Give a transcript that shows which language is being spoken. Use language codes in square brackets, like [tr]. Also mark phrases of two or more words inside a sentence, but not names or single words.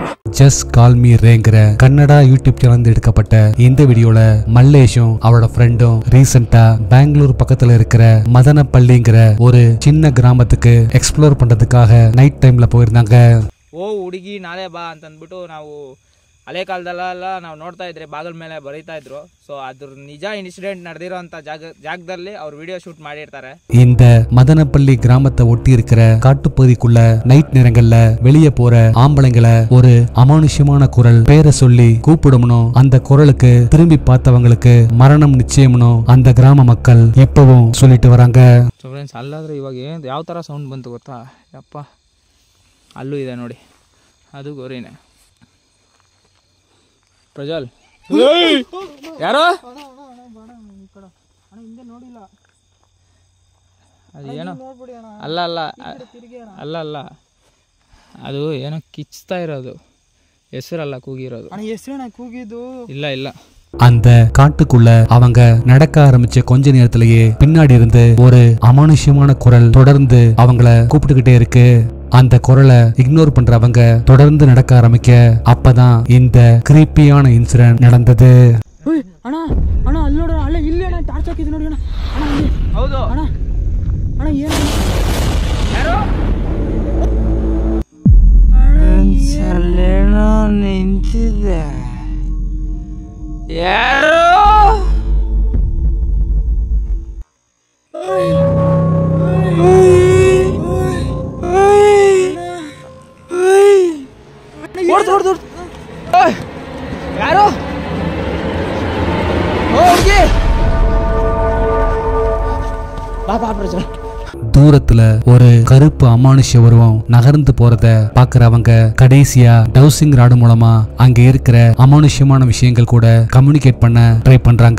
[ta] ஜஸ்ட் கால் மீ ரேங்கிற கன்னடா யூடியூப் சேனல் எடுக்கப்பட்ட இந்த வீடியோல மல்லேஷும் அவரோட ஃப்ரெண்டும் ரீசெண்டா பெங்களூர் பக்கத்துல இருக்கிற மதனப்பள்ளிங்கிற ஒரு சின்ன கிராமத்துக்கு எக்ஸ்ப்ளோர் பண்றதுக்காக நைட் டைம்ல போயிருந்தாங்க. [kn] ಹುಡುಗಿ ನಾಳೆ ಬಾ ಅಂತ ಅಂದ್ಬಿಟ್ಟು ನಾವು ಹಳೆ ಕಾಲದಲ್ಲೆಲ್ಲ ನಾವು ನೋಡ್ತಾ ಇದ್ರೆ ಬಾಗಿಲ ಮೇಲೆ ಬರೀತಾ ಇದ್ರು. ಸೊ ಅದ್ರ ನಿಜ ಇನ್ಸಿಡೆಂಟ್ ನಡೆದಿರೋಂಥ ಜಾಗದಲ್ಲಿ ಅವ್ರು ವಿಡಿಯೋ ಶೂಟ್ ಮಾಡಿರ್ತಾರೆ. [ta] இந்த மதனப்பள்ளி கிராமத்தை ஒட்டி இருக்கிற காட்டுப்பகுதிக்குள்ள நைட் நேரங்கள்ல வெளியே போற ஆம்பளைங்களை ஒரு அமானுஷ்யமான குரல் பேரை சொல்லி கூப்பிடணும். அந்த குரலுக்கு திரும்பி பார்த்தவங்களுக்கு மரணம் நிச்சயம்னு அந்த கிராம மக்கள் இப்பவும் சொல்லிட்டு வராங்க. [kn] ಸೊ ಫ್ರೆಂಡ್ಸ್, ಅಲ್ಲಾದ್ರೆ ಇವಾಗ ಯಾವ ಥರ ಸೌಂಡ್ ಬಂತು ಗೊತ್ತಾ? ಯಪ್ಪ, ಅಲ್ಲೂ ಇದೆ ನೋಡಿ, ಅದು ಗೋರಿನೇ. ಪ್ರಜ್ವಲ್, ಯಾರೋ ಅದು ಏನೋ ಅಲ್ಲ ಅದು ಏನೋ ಕಿಚ್ತಾ ಇರೋದು, ಹೆಸರಲ್ಲ ಕೂಗಿರೋದು. ಇಲ್ಲ [ta] அந்த காட்டுக்குள்ள அவங்க நடக்க ஆரம்பிச்ச கொஞ்ச நேரத்திலேயே பின்னாடி இருந்து ஒரு அமானுஷ்யமான குரல் தொடர்ந்து அவங்கள கூப்பிட்டுக்கிட்டே இருக்கு. அந்த குரலை இக்னோர் பண்றவங்க தொடர்ந்து நடக்க ஆரம்பிக்க அப்பதான் இந்த கிரீப்பியான இன்சிடென்ட் நடந்தது. [kn] ನಿಂತಿದೆ ಯಾರೋ ಯಾರೋ [ta] தூரத்துல ஒரு கருப்பு அமானுஷ்ய உருவம் நகர்ந்து போறத பாக்குறவங்க கடைசியா டவுசிங் ராடு மூலமா அங்க இருக்கிற அமானுஷ்யமான விஷயங்கள் கூட கம்யூனிகேட் பண்ண ட்ரை பண்றாங்க.